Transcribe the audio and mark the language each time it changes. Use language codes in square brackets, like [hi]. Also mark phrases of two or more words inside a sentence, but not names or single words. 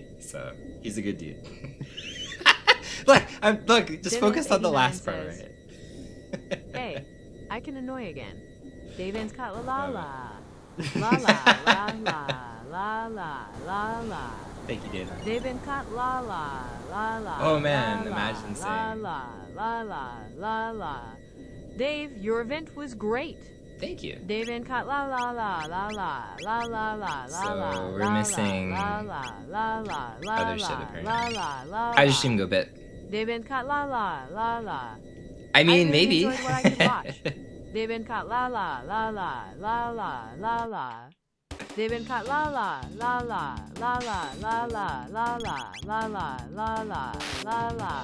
[en] So he's a good dude. Look, just focus on the last part, right? Hey, I can annoy again. David's got la la la. La la la la la la la la Thank you, Dana. They've been cut la la la la. Oh, man, la, imagine la, saying- la la la la la. Dave, your event was great. Thank you. They've been cut la la la la la la la la la So, la. we're la, missing la la la la la other shit, la apparently. la la la. How'd your stream go, Bit? They've been cut la la la la. I mean, really maybe. enjoyed what I could watch. They've been cut la la la la la la la la. They've been cut la la la la la la la la la la la la la la la.